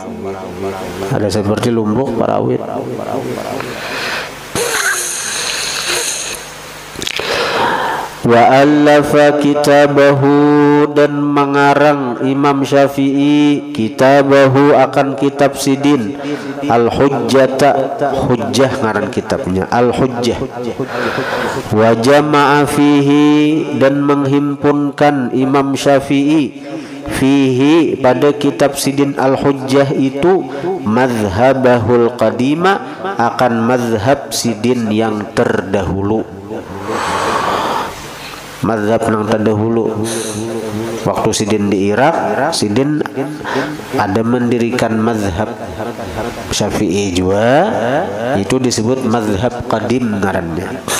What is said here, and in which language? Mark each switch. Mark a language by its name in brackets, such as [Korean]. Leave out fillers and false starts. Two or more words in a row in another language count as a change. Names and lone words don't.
[Banjar] Ada seperti lumbuk parawit. [Arabic] وألف كتابه [Banjar] dan mengarang Imam Syafi'i kitabahu akan kitab sidin Al-Hujjata, hujjah ngaran kitabnya Al-Hujjah. [Arabic] وجمع فيه [Banjar] dan menghimpunkan Imam Syafi'i fihi pada kitab Sidin Al-Hujjah itu [Arabic] مذهبه القديم [Banjar] akan madhab Sidin yang terdahulu. Madhab yang terdahulu waktu Sidin di Irak, Sidin ada mendirikan madhab Syafi'i juga, itu disebut [Arabic] مذهب قديم [Banjar] ngarannya.